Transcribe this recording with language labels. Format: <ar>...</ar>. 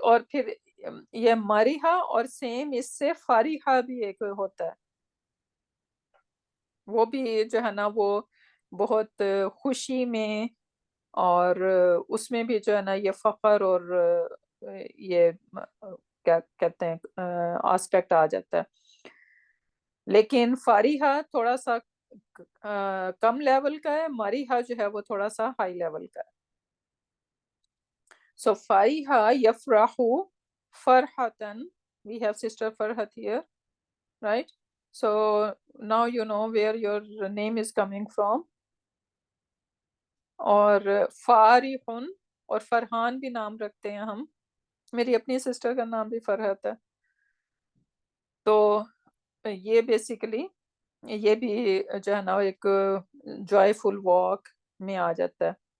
<ur>اور پھر یہ ماریہا اور سیم اس سے فاریہا بھی ایک ہوتا ہے, وہ بھی جو ہے نا وہ بہت خوشی میں, اور اس میں بھی جو ہے نا یہ فخر اور یہ کیا کہتے ہیں آسپیکٹ آ جاتا ہے. لیکن فاریحہ تھوڑا سا کم لیول کا ہے، ماریحہ جو ہے وہ تھوڑا سا ہائی لیول کا ہے.</ur> <en>So Fariha</en> <ar>یفرح فرحتاً,</ar> <en>we have sister Farhat here, right? So now you know where your name is coming from.</en> <ur>اور فارحن اور فرحان بھی نام رکھتے ہیں ہم. میری اپنی سسٹر کا نام بھی فرحت ہے. تو یہ بیسیکلی یہ بھی جو ہے نا ایک</ur> <en>joyful walk</en> <ur>میں آ جاتا ہے.</ur>